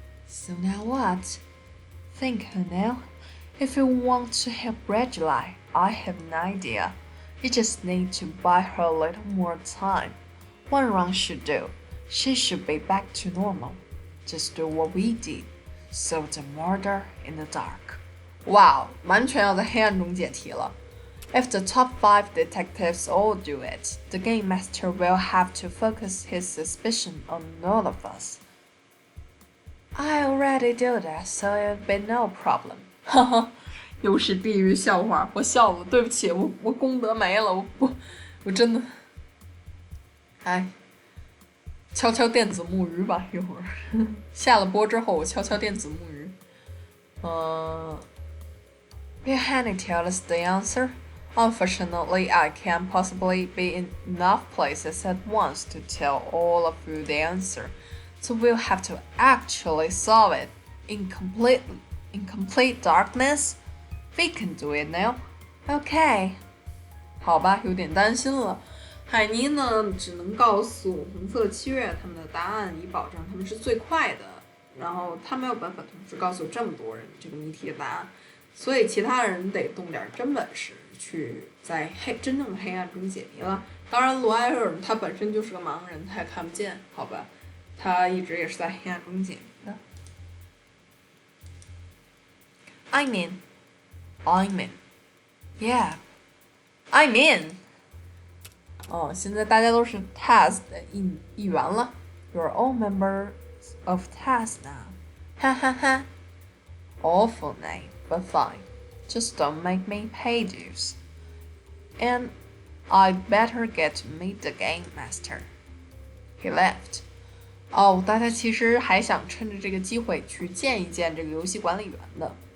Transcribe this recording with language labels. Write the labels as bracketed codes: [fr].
[en] So now what? Think, now. If you want to help Regula, I have an idea. You just need to buy her a little more time. One round should do. She should be back to normal. Just do what we did. Solve the murder in the dark. [zh] Wow, 完全要在黑暗中解题了。 [en] If the top 5 detectives all do it, the game master will have to focus his suspicion on all of us. I already do that, so it'll be no problem. [zh] 哈哈，又是地狱笑话，我笑了，对不起，我功德没了，我真的，哎。敲敲电子木鱼吧，一会儿下了播之后，我敲敲电子木鱼。 [en] Will Henny tell us the answer? Unfortunately, I can't possibly be in enough places at once to tell all of you the answer, so we'll have to actually solve it in complete darkness. We can do it now. Okay. [zh] 好吧，有点担心了。海尼呢，只能告诉红色七月他们的答案，以保证他们是最快的。然后他没有办法同时告诉这么多人这个谜题的答案，所以其他人得动点真本事，去在真正的黑暗中解谜了。当然，罗埃尔他本身就是个盲人，他也看不见，好吧？他一直也是在黑暗中解谜的。 [en] I'm in. Yeah. I'm in. [zh] 现在大家都是 TAS 的一员了。 [en] You're all members of TAS now. Ha ha ha. Awful name, but fine. Just don't make me pay dues. And I'd better get to meet the game master. He left. [zh] 大家其实还想趁着这个机会去见一见这个游戏管理员的。